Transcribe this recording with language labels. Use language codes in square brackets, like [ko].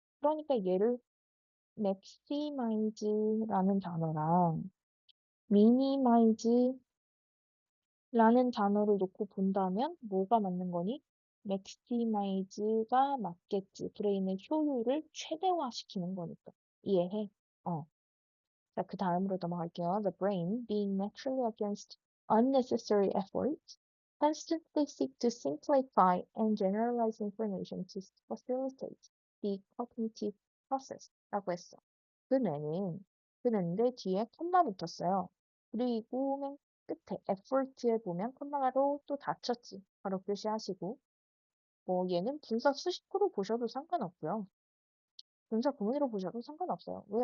[ko] 그러니까 얘를 maximize라는 단어랑 minimize라는 단어를 놓고 본다면 뭐가 맞는 거니? maximize가 맞겠지. 브레인의 효율을 최대화시키는 거니까. 이해해? 어. 자, 그 다음으로 넘어갈게요. [en] The brain, being naturally against unnecessary efforts, constantly seek to simplify and generalize information to facilitate the cognitive process [ko] 라고 했어. 그 뇌는, 그 뇌인데 뒤에 콤마 붙었어요. 그리고 맨 끝에 effort에 보면 콤마로 또 닫혔지. 바로 표시하시고. 뭐 얘는 분사 수식구로 보셔도 상관없고요. 분사 구문으로 보셔도 상관없어요. 왜?